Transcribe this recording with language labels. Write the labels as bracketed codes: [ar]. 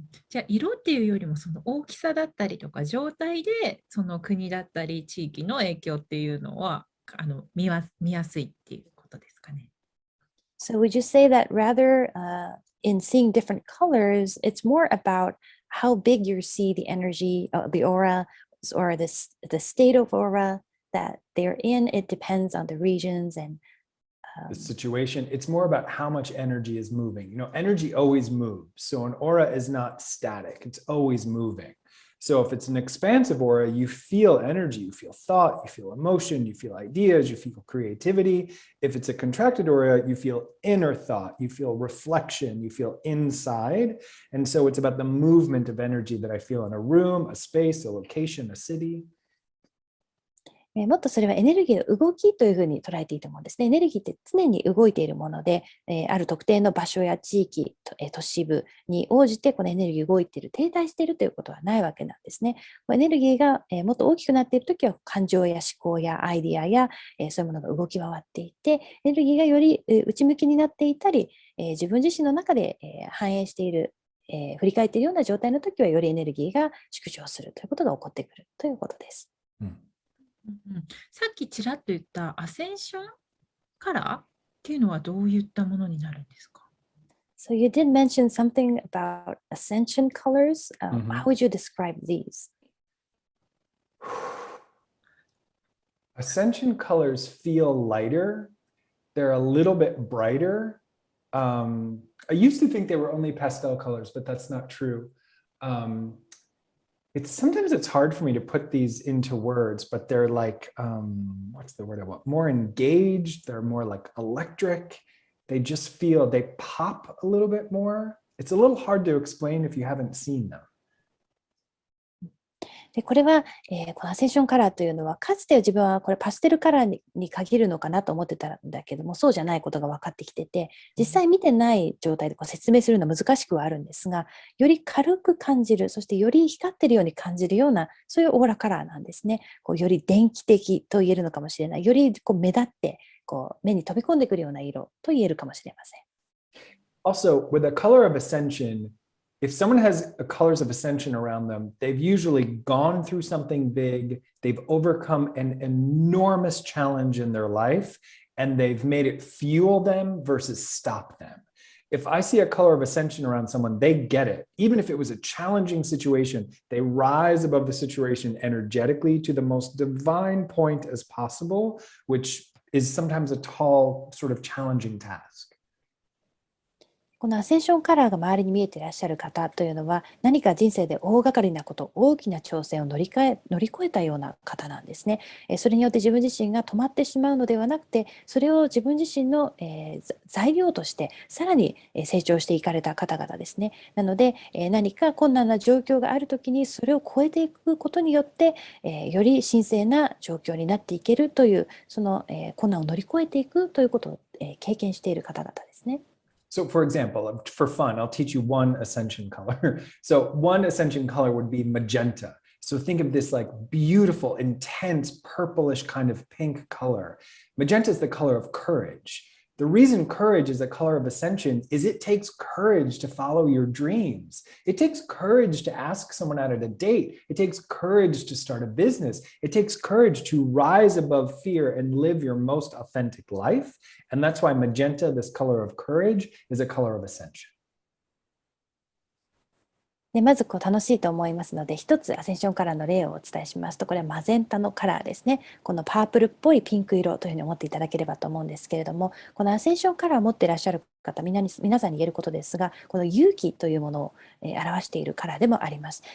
[ja] じゃあ色っていうよりもその大きさだったりとか状態でその国だったり地域の影響っていうのは見やすいっていうことですかね。 [en] So would you say that rather in seeing different colors, it's more about how big you see the energy, the aura, or the state of aura that they're in? It depends on the regions and the situation. It's more about how much energy is moving. Energy always moves. So an aura is not static. It's always moving. So if it's an expansive aura, you feel energy, you feel thought, you feel emotion, you feel ideas, you feel creativity. If it's a contracted aura, you feel inner thought, you feel reflection, you feel inside. And so it's about the movement of energy that I feel in a room, a space, a location, a city. [ja] もっとそれはエネルギーの動きというふうに捉えていいと思うんですね。エネルギーって常に動いているもので、ある特定の場所や地域、都市部に応じてこのエネルギーが動いている、停滞しているということはないわけなんですね。エネルギーがもっと大きくなっているときは感情や思考やアイディアやそういうものが動き回っていて、エネルギーがより内向きになっていたり、自分自身の中で反映している、振り返っているような状態のときはよりエネルギーが縮小するということが起こってくるということです。さっきちらっと言ったアセンションカラーっていうのはどういったものになるんですか？ [en] So you did mention something about ascension colors. How would you describe these? Ascension colors feel lighter. They're a little bit brighter. I used to think they were only pastel colors, but that's not true. Sometimes it's hard for me to put these into words, but they're like, what's the word I want? More engaged. They're more like electric. They pop a little bit more. It's a little hard to explain if you haven't seen them. [ja] でこれは、このアセンションカラーというのは、かつて自分はこれパステルカラーに限るのかなと思ってたんだけども、そうじゃないことが分かってきてて、実際見てない状態で説明するのは難しくはあるんですが、より軽く感じる、そしてより光ってるように感じるような、そういうオーラカラーなんですね。より電気的と言えるのかもしれない。より目立って目に飛び込んでくるような色と言えるかもしれません。 [en] Also, with the color of ascension, if someone has colors of ascension around them, they've usually gone through something big, they've overcome an enormous challenge in their life, and they've made it fuel them versus stop them. If I see a color of ascension around someone, they get it. Even if it was a challenging situation, they rise above the situation energetically to the most divine point as possible, which is sometimes a tall, sort of challenging task. [ja] このアセンションカラーが周りに見えていらっしゃる方というのは、何か人生で大掛かりなこと、大きな挑戦を乗り越えたような方なんですね。それによって自分自身が止まってしまうのではなくて、それを自分自身の材料としてさらに成長していかれた方々ですね。なので、何か困難な状況があるときにそれを超えていくことによって、より神聖な状況になっていけるという、その困難を乗り越えていくということを経験している方々ですね。 [en] So for example, for fun, I'll teach you one ascension color. So one ascension color would be magenta. So think of this like beautiful, intense, purplish kind of pink color. Magenta is the color of courage. The reason courage is a color of ascension is it takes courage to follow your dreams. It takes courage to ask someone out at a date. It takes courage to start a business. It takes courage to rise above fear and live your most authentic life. And that's why magenta, this color of courage, is a color of ascension. [ja] でまず楽しいと思いますので、一つアセンションカラーの例をお伝えしますと、これはマゼンタのカラーですね。このパープルっぽいピンク色というふうに思っていただければと思うんですけれども、このアセンションカラーを持っていらっしゃる方、皆さんに言えることですが、この勇気というものを表しているカラーでもあります。